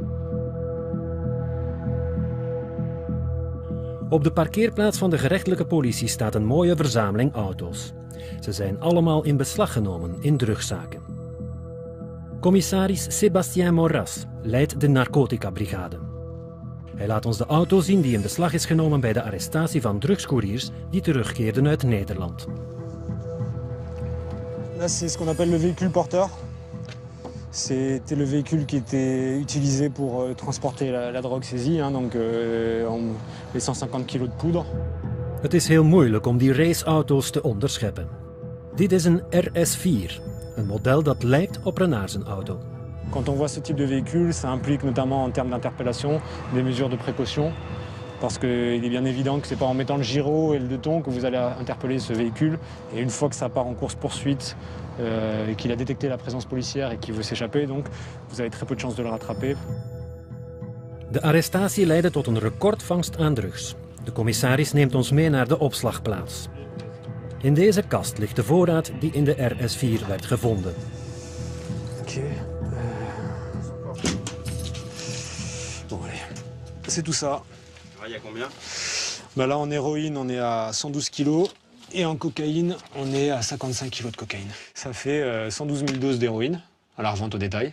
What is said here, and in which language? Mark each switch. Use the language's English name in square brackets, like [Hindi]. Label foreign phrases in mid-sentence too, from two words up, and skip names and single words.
[Dutch] Op de parkeerplaats van de gerechtelijke politie staat een mooie verzameling auto's. Ze zijn allemaal in beslag genomen in drugszaken. Commissaris Sébastien Moras leidt de narcotica-brigade. Hij laat ons de auto zien die in beslag is genomen bij de arrestatie van drugscouriers die terugkeerden uit Nederland. [French] Là, c'est ce qu'on appelle le véhicule porteur. C'était le véhicule qui était utilisé pour transporter la drogue saisie, hein, donc les 150 kg de poudre. [Dutch] Het is heel moeilijk om die raceauto's te onderscheppen. Dit is een RS4, een model dat lijkt op Renard zijn auto. [French] Quand on voit ce type de véhicule, ça implique notamment en termes d'interpellation des mesures de précaution. Parce qu'il est bien évident que ce n'est pas en mettant le gyro et le 2 tons que vous allez interpeller ce véhicule. Et une fois que ça part en course-poursuite et qu'il a détecté la présence policière et qu'il veut s'échapper, donc vous avez très peu de chances de le rattraper. [Dutch] De arrestatie leidde tot een recordvangst aan drugs. De commissaris neemt ons mee naar de opslagplaats. In deze kast ligt de voorraad die in de RS4 werd gevonden. [French] Ok. Bon, allez. C'est tout ça. Il y a combien? Bah là, en héroïne, on est à 112 kg. Et en cocaïne, on est à 55 kg de cocaïne. Ça fait 112 000 doses d'héroïne, à la revente au détail.